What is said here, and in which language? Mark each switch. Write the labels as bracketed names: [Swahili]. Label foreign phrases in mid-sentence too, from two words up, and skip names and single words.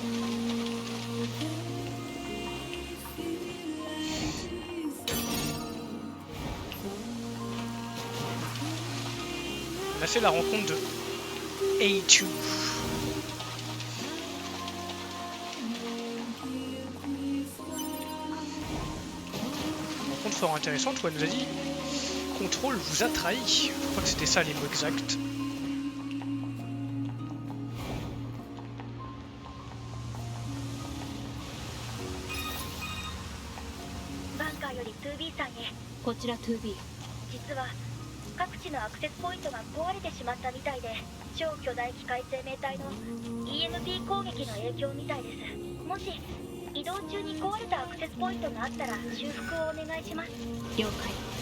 [French] On a fait la rencontre de A2. Rencontre fort intéressante où elle nous a dit Contrôle vous a trahi. Je crois que c'était ça les mots exacts. [Japanese] 2B 実は各地のアクセスポイントが壊れてしまったみたいで、超巨大機械生命体の EMP 攻撃の影響みたいです。もし移動中に壊れたアクセスポイントがあったら修復をお願いします。了解。